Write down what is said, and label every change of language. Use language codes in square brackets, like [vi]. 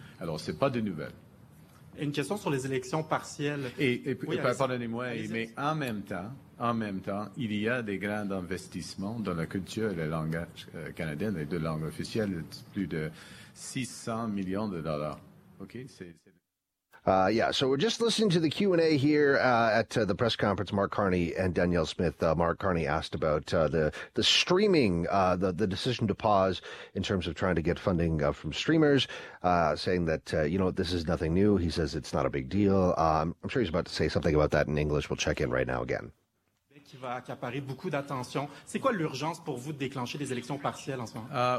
[fr] Alors, ce n'est pas de nouvelles. Une question sur les élections partielles. Pardonnez-moi, mais en même temps, il y a des grands investissements dans la culture et la langue canadienne, les deux langues officielles, plus de $600 million. OK? [en] So we're just listening to the Q&A here at the press conference. Mark Carney and Danielle Smith. Mark Carney asked about the streaming, the decision to pause in terms of trying to get funding from streamers, saying that, this is nothing new. He says it's not a big deal. I'm sure he's about to say something about that in English. We'll check in right now again. [fr] Qui va accaparer beaucoup d'attention. C'est quoi l'urgence pour vous de déclencher des élections partielles en ce moment?